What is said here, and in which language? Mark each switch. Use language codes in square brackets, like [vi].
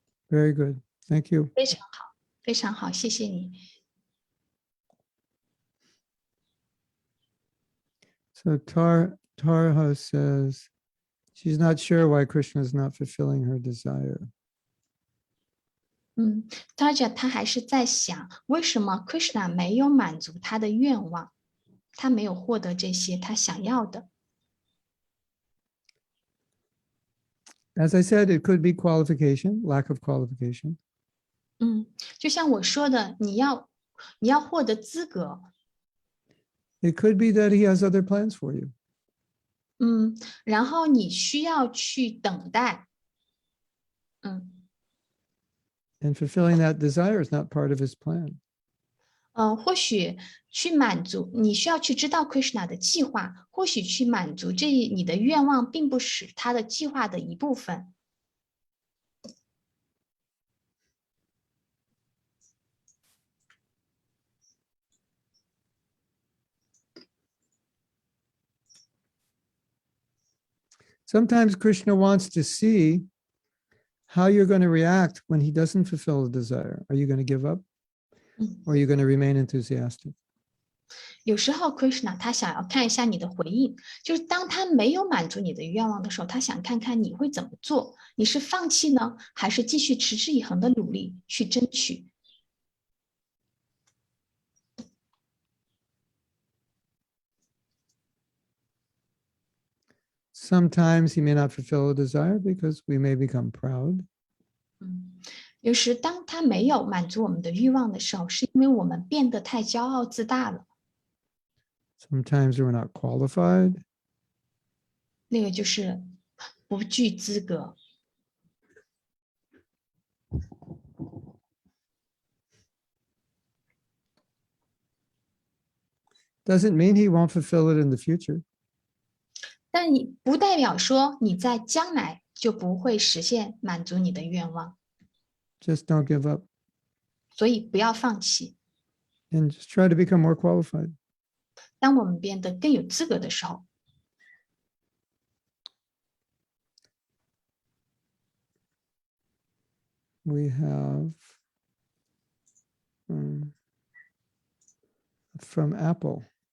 [en] Very good. Thank you. [zh] 非常好，非常好，谢谢你。 [en] So Tarha says she's not sure why Krishna is not fulfilling her desire. [zh] Taja 他还是在想，为什么 Krishna 没有满足他的愿望，他没有获得这些他想要的。 [en] As I said, it could be qualification, lack of qualification. [zh] 就像我说的，你要获得资格， [en] It could be that he has other plans for you. [zh] 然后你需要去等待， [en] And fulfilling that desire is not part of his plan. [zh] 或许去满足，你需要去知道 Krishna 的计划，或许去满足你的愿望，并不是他的计划的一部分。 [en] Sometimes Krishna wants to see how you're going to react when he doesn't fulfill the desire. Are you going to give up? Or are you going to remain enthusiastic? [zh] 有时候 Krishna 他想要看一下你的回应，就是当他没有满足你的愿望的时候，他想看看你会怎么做，你是放弃呢，还是继续持之以恒的努力去争取？ [en] Sometimes he may not fulfill a desire because we may become proud. [zh] 有时当他没有满足我们的欲望的时候，是因为我们变得太骄傲自大了。 [en] Sometimes we're not qualified. [zh] 那个就是不具资格。 [en] Doesn't mean he won't fulfill it in the future. [zh] 但你不代表说你在将来就不会实现满足你的愿望， [en] Just don't give up [zh] 所以不要放弃。 [en] and just try to become more qualified. [zh] 当我们变得更有资格的时候， [en] We have from Apple.